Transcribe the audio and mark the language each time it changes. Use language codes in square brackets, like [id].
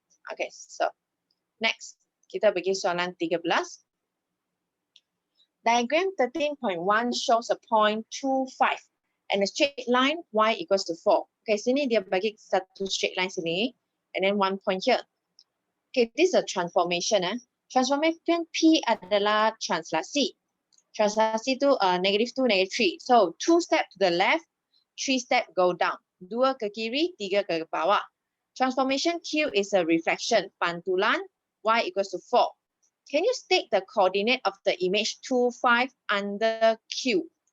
[ms] Okay, so next, kita pergi soalan 13. [en] Diagram 13.1 shows a point 2, 5 and a straight line y equals to 4. Okay, sini dia bagi satu straight line sini and then 1 point here. Okay, this is a transformation. [ms] Transformation P adalah translasi. Translasi tu negative 2, negative 3. [en] So 2 step to the left, 3 step go down. 2 ke kiri, 3 ke bawah. Transformation Q is a reflection. Pantulan y equals to 4. Can you state the coordinate of the image 2, 5 under Q?